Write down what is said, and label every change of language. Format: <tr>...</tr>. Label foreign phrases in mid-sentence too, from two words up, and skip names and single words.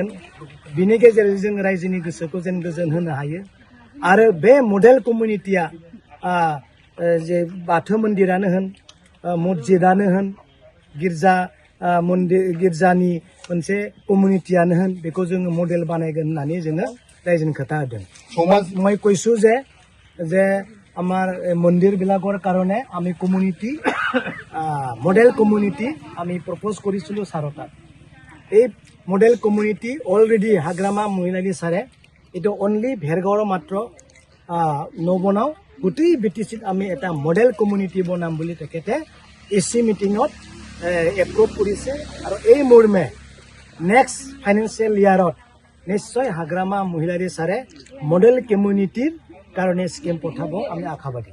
<brx>बिनि गेजेरजों जों रायजोनि गोसोखौ जेन गोजोन होनो हायो आरो बे</brx> <en>model community</en> <brx>जे बाथौ मन्दिरानो होन, मस्जिदानो होन, गिर्जा गिर्जानि मोनसे कमिउनिटियानो होन बेखौ जोङो मडेल बानायगोन होननानै जोङो रायजोनि खोथा होदों।</brx> <as>মই কৈছো যে আমাৰ মন্দিৰবিলাকৰ কাৰণে আমি</as> <en>community model community</en> <as>আমি প্ৰপ'জ কৰিছিলোঁ ছাৰৰ তাত। এই</as> <en>model community already</en> <as>হাগ্ৰামা মহিলাৰী ছাৰে এইটো অনলি ভেৰগাঁৱৰ মাত্ৰ নবনাওঁ, গোটেই বিটিচিত আমি এটা</as> <en>model community</en> <as>বনাম বুলি তেখেতে</as> <en>AC meeting approve</en> <as>কৰিছে আৰু এই মৰ্মে</as> <en>next financial year</en> <as>নিশ্চয় হাগ্ৰামা মহিলাৰী ছাৰে</as> <en>model community</en> <as>কাৰণে স্কিম পঠাব আমি আশাবাদী।</as>